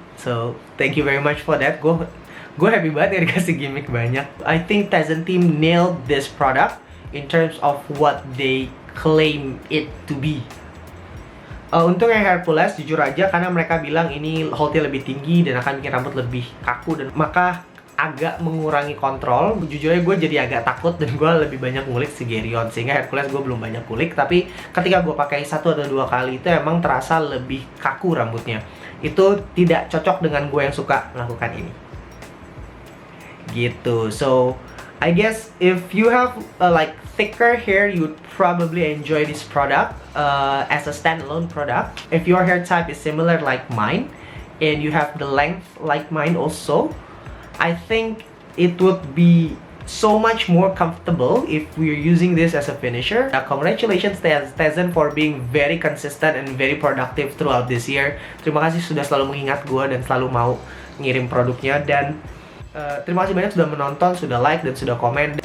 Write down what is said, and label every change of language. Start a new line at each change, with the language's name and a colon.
English: So thank you very much for that.
Indonesian: Gue happy banget ya dikasih gimmick banyak.
English: I think Tezen team nailed this product in terms of what they claim it to be.
Indonesian: Untuk yang Hercules, jujur aja karena mereka bilang ini holdnya lebih tinggi dan akan bikin rambut lebih kaku, dan maka agak mengurangi kontrol. Jujur aja gue jadi agak takut dan gue lebih banyak ngulik si Geryon. Sehingga Hercules gue belum banyak kulik, tapi ketika gue pakai 1 atau 2 kali itu emang terasa lebih kaku rambutnya. Itu tidak cocok dengan gue yang suka melakukan ini gitu.
English: So I guess if you have like thicker hair, you'd probably enjoy this product as a standalone product. If your hair type is similar like mine and you have the length like mine also, I think it would be so much more comfortable if we're using this as a finisher. Congratulations Tezen for being very consistent and very productive throughout this year.
Indonesian: Terima kasih sudah selalu mengingat gue dan selalu mau ngirim produknya, dan terima kasih banyak sudah menonton, sudah like, dan sudah komen.